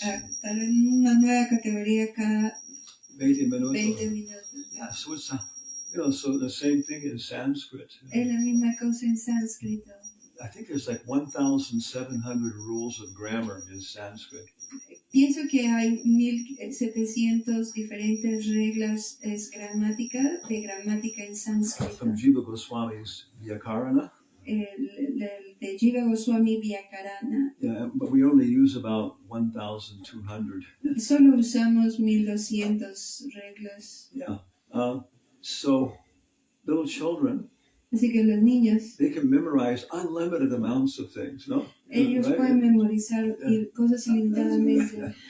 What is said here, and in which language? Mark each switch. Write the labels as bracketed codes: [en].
[es] Tal vez una nueva categoría cada 20 minutos. 20 minutos. [en] Yeah. So it's so the same thing in Sanskrit. [es] Es la misma cosa en sánscrito. [en] I think there's like 1,700 rules of grammar in Sanskrit. [es] Pienso que hay 1700 diferentes reglas de gramática en sánscrito. [en] From Jiva Goswami's Vyakarana. [es] De Jiva Goswami Vyakarana. [en] Yeah, but we only use about 1,200. [es] Solo usamos 1200 reglas. [en] Yeah. So little children, [es] Así que los niños, [en] they can memorize unlimited amounts of things, no? [es] ellos [en] Right? [es] pueden memorizar cosas ilimitadamente.